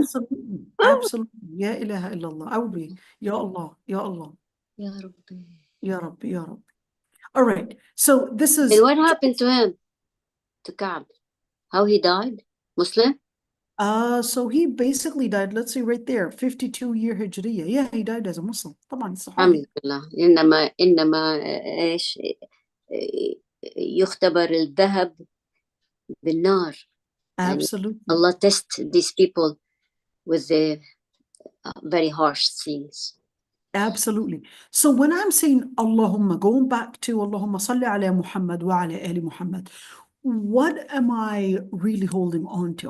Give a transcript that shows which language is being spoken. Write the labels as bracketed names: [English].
[English] Absolutely, absolutely. [Arabic] Ya ilaha illallah. [English] I would be, Ya Allah, Ya Allah, Ya Rabbi. Ya Rabbi, Ya Rabbi. All right. So this is. And what happened to him? To Ka'b? How he died? Muslim? So he basically died, let's see right there, 52-year Hijriya. Yeah, he died as a Muslim. [Arabic] طبعا صحابي. الحمد لله. إنما إيش يختبر الذهب بالنار. [English] Absolutely. Allah test these people with the very harsh things. Absolutely. So when I'm saying Allahumma, going back to [Arabic] Allahumma salli ala Muhammad wa ala ali Muhammad, [English] what am I really holding on to?